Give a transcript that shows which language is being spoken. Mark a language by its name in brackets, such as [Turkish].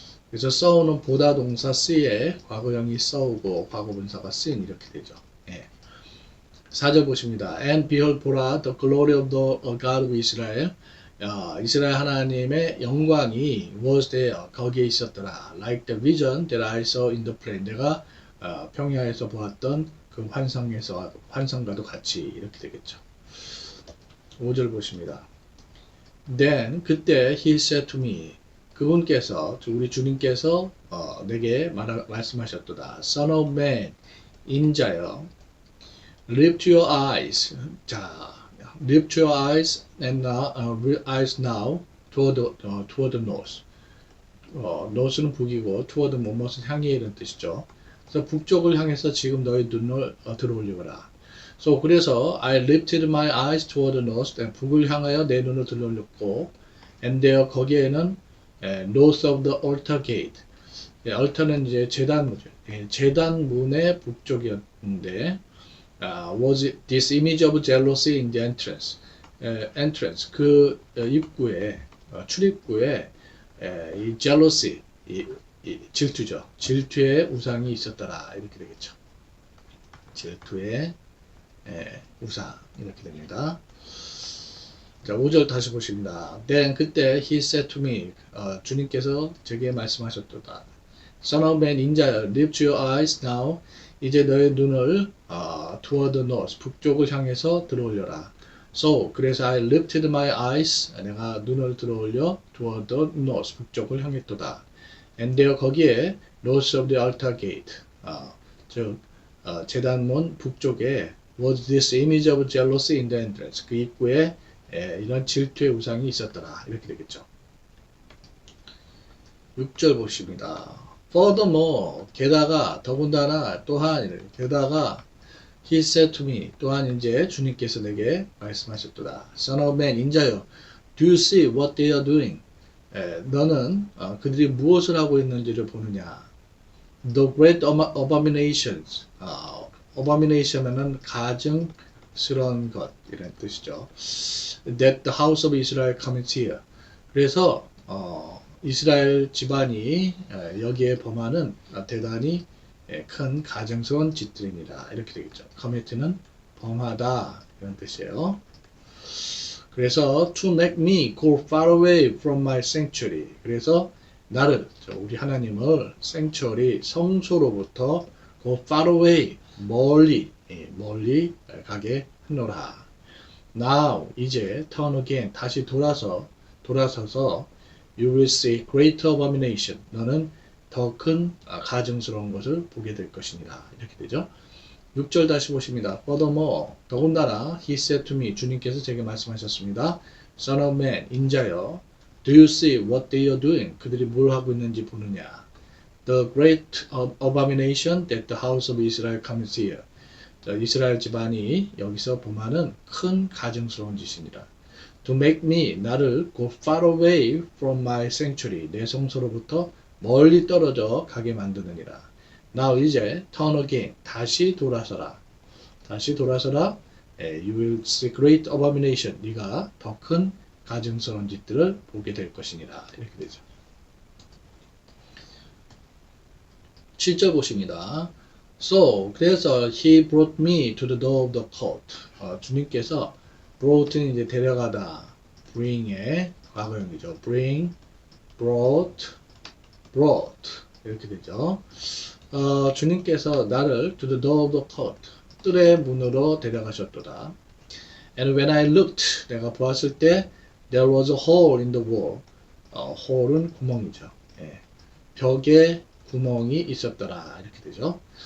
[Korean] 그래서 saw는 보다 동사 see에 과거형이 saw고 과거분사가 seen 이렇게 되죠. 4절 보십니다. [English] And behold [Korean] 보라 [English] the glory of the God of Israel. [Korean] 이스라엘 하나님의 영광이 [English] was there. [Korean] 거기에 있었더라. [English] Like the vision that I saw in the plain. [Korean] 내가 평야에서 보았던 그 환상과도 같이 이렇게 되겠죠. 5절 보십니다. [English] Then [Korean] 그때 [English] he said to me. [Korean] 그분께서 우리 주님께서 내게 말씀하셨도다. [English] Son of man, [Korean] 인자여, [English] lift your eyes. 자, lift your eyes and eyes now toward the north. [Korean] north는 북이고 toward 무엇을 향해 이런 뜻이죠. 그래서 북쪽을 향해서 지금 너의 눈을 들어올리거라. 그래서 [English] I lifted my eyes toward the north. [Korean] 북을 향하여 내 눈을 들어올렸고, [English] and there [Korean] 거기에는 [English] north of the altar gate. [Korean] altar는 이제 제단문이죠. 제단문의 북쪽이었는데, [English] was this image of jealousy in the entrance. [Korean] entrance 그 입구에 출입구에 이 jealousy 이 질투죠. 질투의 우상이 있었더라. 이렇게 되겠죠. 질투의 우상 이렇게 됩니다. 자, 5절 다시 보십니다. [English] Then [Korean] 그때 [English] he said to me, [Korean] 주님께서 제게 말씀하셨도다. [English] Son of man, [Korean] 인자여, [English] lift your eyes now. [Korean] 이제 너의 눈을 [English] toward the north, [Korean] 북쪽을 향해서 들어올려라. 그래서 [English] I lifted my eyes, [Korean] 내가 눈을 들어올려 [English] toward the north, [Korean] 북쪽을 향했도다. [English] And there [Korean] 거기에 [English] north of the altar gate, [Korean] 즉 제단문 북쪽에 [English] was this image of jealousy in the entrance. [Korean] 그 입구에 이런 질투의 우상이 있었더라. 이렇게 되겠죠. 6절 보십니다. [English] Furthermore, [Korean] 게다가 더군다나 또한 게다가 [English] he said to me [Korean] 또한 이제 주님께서 내게 말씀하셨도다. [English] Son of man, [Korean] 인자여, [English] do you see what they are doing? [Korean] 너는 그들이 무엇을 하고 있는지를 보느냐? [English] The great abominations. [Korean] abomination은 가증스러운 것 이런 뜻이죠. [English] That the house of Israel commits here. [Korean] 그래서 이스라엘 집안이 여기에 범하는 대단히 큰 가증스러운 짓들입니다. 이렇게 되겠죠. commit는 범하다 이런 뜻이에요. 그래서 [English] to make me go far away from my sanctuary. [Korean] 그래서 나를 우리 하나님을 sanctuary 성소로부터 [English] go far away [Korean] 멀리 가게 하노라. [English] Now [Korean] 이제 [English] turn again [Korean] 다시 돌아서서 [English] you will see greater abomination. [Korean] 너는 더 큰 가증스러운 것을 보게 될 것이니라. 이렇게 되죠. 6절 다시 보십니다. [English] Furthermore, [Korean] 더군다나 [English] he said to me, [Korean] 주님께서 제게 말씀하셨습니다. [English] Son of man, [Korean] 인자여, [English] do you see what they are doing? [Korean] 그들이 뭘 하고 있는지 보느냐? [English] The great abomination that the house of Israel commits here. [Korean] 이스라엘 집안이 여기서 범하는 큰 가증스러운 짓이니라. [English] To make me, [Korean] 나를 [English] go far away from my sanctuary, [Korean] 내 성소로부터 멀리 떨어져 가게 만드느니라. [English] Now [Korean] 이제 [English] turn again, [Korean] 다시 돌아서라. [English] You will see great abomination. [Korean] 네가 더 큰 가증스러운 짓들을 보게 될 것이니라. 이렇게 되죠. 7절 보십니다. 그래서 [English] he brought me to the door of the court. [Korean] 주님께서 brought는 이제 데려가다, bring의 과거형이죠. bring, brought 이렇게 되죠. 주님께서 나를 [English] to the door of the court, [Korean] 뜰의 문으로 데려가셨도다. [English] And when I looked, [Korean] 내가 보았을 때 [English] there was a hole in the wall. [Korean] hole은 구멍이죠. 예. 벽에 구멍이 있었더라. 이렇게 되죠.